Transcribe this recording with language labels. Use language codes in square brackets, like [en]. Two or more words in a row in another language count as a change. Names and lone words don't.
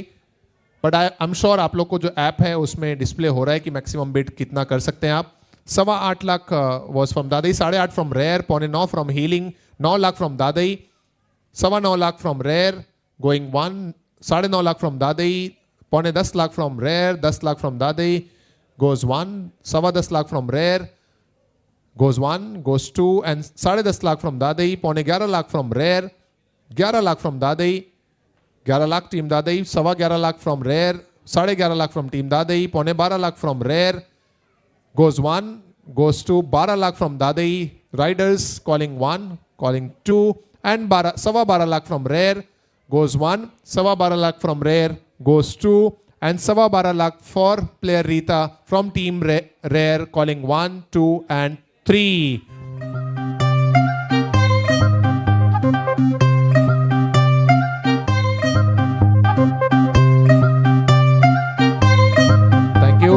[en] But I am sure [hi] आप लोग को जो ऐप है उसमें डिस्प्ले हो रहा है कि [en] maximum bid [hi] कितना कर सकते हैं आप. [en] 8.25 lakh was from Dadai. 8.5 from Rare. 9.25 from Healing. 9 lakh from Dadai. 9.25 lakh from Rare going 1. 9.5 lakh from Dadai. 10 lakh from Rare. 10 lakh from Dadai goes 1. 10 lakh from Rare goes 1, goes 2 and 10.5 lakh from Dadai. 11 lakh from Rare. 11 lakh from Dadai. 11 lakh team Dadai. 11.25 lakh from Rare. 11.5 lakh from team Dadai. 12 lakh from Rare goes 1, goes 2. 12 lakh from Dadai. राइडर्स calling 1, calling 2 and 12.25 lakh from Rare goes 1. 12.25 lakh from Rare goes 2 and 12.25 lakh for player Rita from team rare calling 1, 2 and 3. Thank you.